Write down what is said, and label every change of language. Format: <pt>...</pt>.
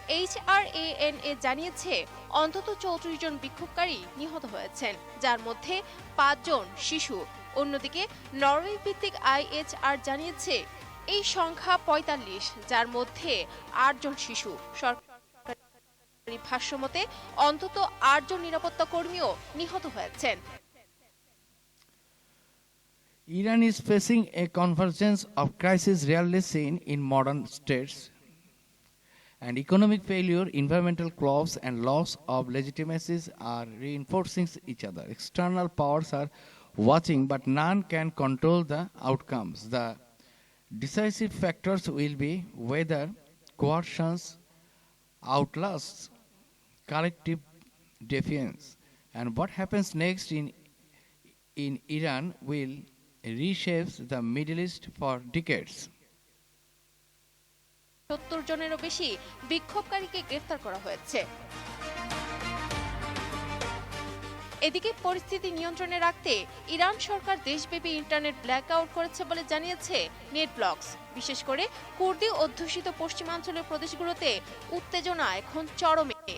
<bn>HRANA জানিয়েছে অন্তত 34 জন বিক্ষোভকারী নিহত হয়েছেন, যার মধ্যে 5 জন শিশু। অন্যদিকে নরওয়ে ভিত্তিক IHR জানিয়েছে এই সংখ্যা 45, যার মধ্যে 8 জন শিশু। সরকারি ভাষ্যমতে অন্তত 8 জন নিরাপত্তা কর্মীও নিহত হয়েছেন।</bn> <en>Iran is facing a convergence of crises rarely seen in modern states, and economic failure, environmental collapse, and loss of legitimacies are reinforcing each other. External powers are watching, but none can control the outcomes. The decisive factors will be whether coercion outlasts collective defiance, and what happens next in Iran will reshapes the Middle East for decades.</en> <bn>70 জনেরও বেশি বিক্ষোভকারীকে গ্রেফতার করা হয়েছে। এদিকে পরিস্থিতি নিয়ন্ত্রণে রাখতে Iran সরকার দেশব্যাপী ইন্টারনেট ব্ল্যাকআউট করেছে বলে জানিয়েছে নেটব্লকস। বিশেষ করে কুর্দি অধ্যুষিত পশ্চিমাঞ্চলের প্রদেশগুলোতে উত্তেজনা এখন চরমে।</bn>